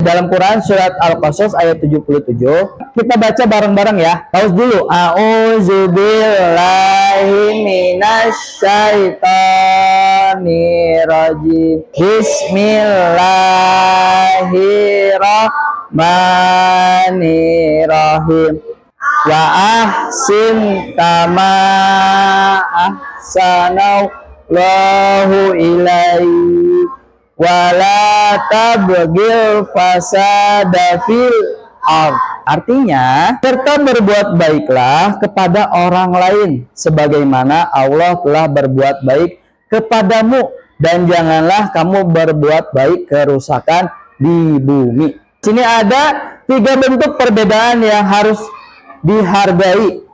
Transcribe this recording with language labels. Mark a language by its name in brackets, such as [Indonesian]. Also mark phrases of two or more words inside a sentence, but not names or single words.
[Indonesian] Dalam Quran surat Al-Qasas ayat 77, kita baca bareng-bareng ya. Paus dulu. [Arabic] أعوذ بالله من الشيطان الرجيم. بسم الله الرحمن الرحيم. وأحسن كما أحسن الله إليه ولا تبغ الفساد في الأرض. [Indonesian] Artinya, serta berbuat baiklah kepada orang lain sebagaimana Allah telah berbuat baik kepadamu, dan janganlah kamu berbuat baik kerusakan di bumi. Sini ada 3 bentuk perbedaan yang harus dihargai.